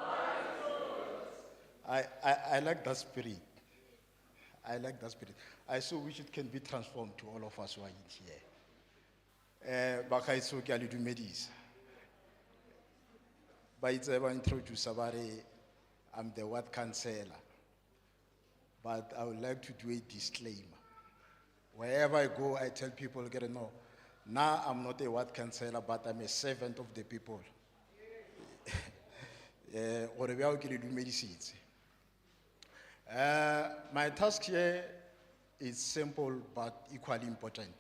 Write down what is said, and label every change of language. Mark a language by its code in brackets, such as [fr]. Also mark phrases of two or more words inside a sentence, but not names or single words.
[en] I like that spirit. I like that spirit. I so wish it can be transformed to all of us who are in here. [tn] Bakaitso ke a le dumedisa. Ba itse ba introduce bare [en] I'm the ward councillor. But I would like to do a disclaimer. Wherever I go, I tell people, get to know. Now I'm not a ward councillor, but I'm a servant of the people. My task here is simple but equally important.